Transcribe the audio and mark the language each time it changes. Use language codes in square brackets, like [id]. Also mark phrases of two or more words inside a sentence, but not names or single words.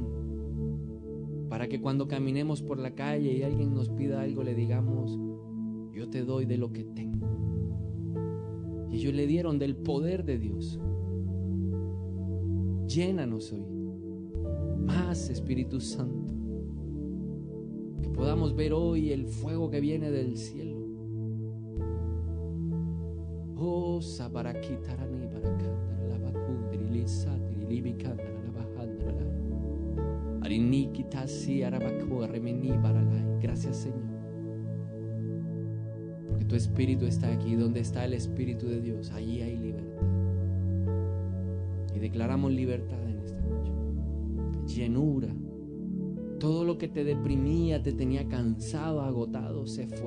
[es] Para que cuando caminemos por la calle y alguien nos pida algo, le digamos: yo te doy de lo que tengo. Y ellos le dieron del poder de Dios. Llénanos hoy más, Espíritu Santo. Que podamos ver hoy el fuego que viene del cielo. Oh, sabarakitarani barakandara labakundri lisatri libikandara labajandara arinikitasi arabaku remeni baralai. Gracias, Señor. Tu Espíritu está aquí. Donde está el Espíritu de Dios, allí hay libertad. Y declaramos libertad en esta noche. Llenura. Todo lo que te deprimía, te tenía cansado, agotado, se fue.